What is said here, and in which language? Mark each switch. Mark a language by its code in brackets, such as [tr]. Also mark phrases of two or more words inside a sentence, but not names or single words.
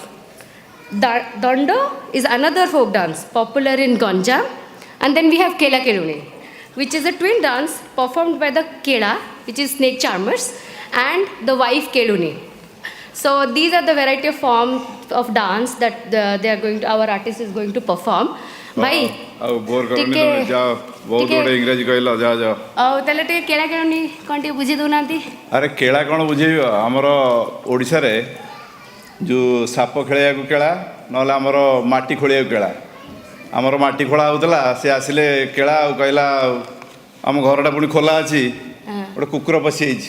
[en] Dando is another folk dance popular in Ganjam. And then we have Kela Keluni, which is a twin dance performed by the Kela, which is snake charmers, and the wife Keluni. So these are the variety of forms of dance that our artist is going to perform. [or] Bhai, ବହୁତ ଗୁଡ଼େ ଇଂରାଜୀ କହିଲ ଯାଅ ଯାଅ। ଆଉ ତାହେଲେ ଟିକେ କେଳା କେଳୁନି କ'ଣ ଟିକେ ବୁଝେଇ ଦେଉନାହାନ୍ତି। ଆରେ କେଳା କ'ଣ ବୁଝେଇବ, ଆମର ଓଡ଼ିଶାରେ ଯେଉଁ ସାପ ଖେଳିବାକୁ କେଳା, ନହେଲେ ଆମର ମାଟି ଖୋଳିବାକୁ କେଳା। ଆମର ମାଟି ଖୋଳା ହେଉଥିଲା, ସେ ଆସିଲେ କେଳା ଆଉ କହିଲା ଆମ ଘରଟା ପୁଣି ଖୋଲା ଅଛି, ଗୋଟେ କୁକୁର ପଶିଯାଇଛି।